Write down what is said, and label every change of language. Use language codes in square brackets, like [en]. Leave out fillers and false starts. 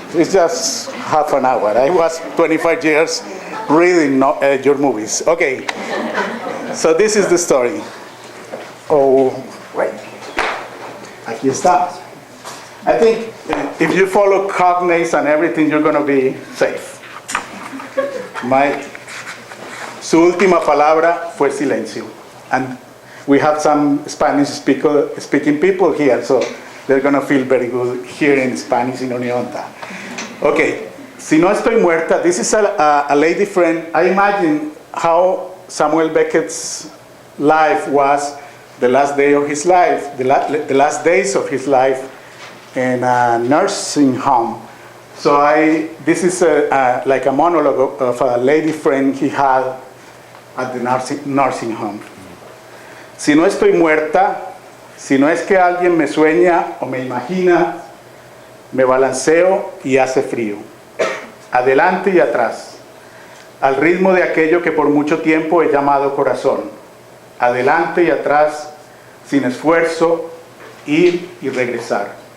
[en] It's just half an hour. I was 25 years reading your movies. Okay. So this is the story. Oh, wait. [es] Aquí está. [en] I think if you follow cognates and everything, you're going to be safe. [es] Su última palabra fue silencio. [en] And we have some Spanish-speaking people here, so they're going to feel very good here in Spanish in Unionta. Okay. [es] Si no estoy muerta, [en] this is a lady friend. I imagine how Samuel Beckett's life was the last day of his life, the last days of his life in a nursing home. So this is like a monologue of a lady friend he had at the nursing home. [es] Si no estoy muerta, si no es que alguien me sueña o me imagina, me balanceo y hace frío. Adelante y atrás, al ritmo de aquello que por mucho tiempo he llamado corazón. Adelante y atrás, sin esfuerzo, ir y regresar.